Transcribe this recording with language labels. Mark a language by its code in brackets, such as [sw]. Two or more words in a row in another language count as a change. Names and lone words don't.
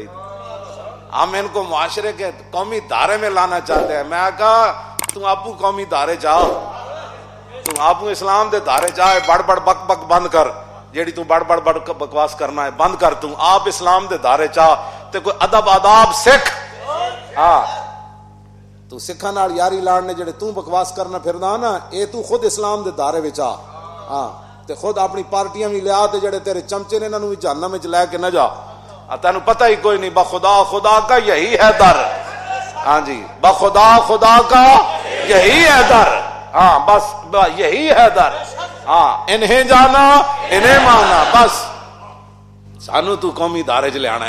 [ur] ہم ان کو معاشرے کے قومی دھارے میں لانا چاہتے ہیں۔ [pa] میں کہا تم آپو قومی دھارے چاہ، تم آپو اسلام دے دھارے چاہ، بڑ بڑ بک بک بند کر، جیڑی تو بڑ بڑ بکواس کرنا ہے بند کر، تم آپ اسلام دے دھارے چاہ تے کوئی ادب آداب سکھ۔ ہاں تو سکھاں نال یاری لاڑنے جڑے تو بکواس کرنا پھردا نا اے تو خود اسلام دے دھارے وچ آ۔ ہاں تے خود اپنی پارٹیاں بھی لیا تے جڑے تیرے چمچے نے انہاں نوں بھی جہنم وچ لے کے نہ جا۔ تینوں پتہ ہی کوئی نہیں، [ur] بخدا خدا کا یہی ہے در۔ ہاں جی بخدا خدا کا یہی ہے در۔ ہاں بس یہی ہے در۔ [pa] ہاں انہیں جانا انہیں ماننا، بس سانو تو قومی دھارے چ لے آنا ہے۔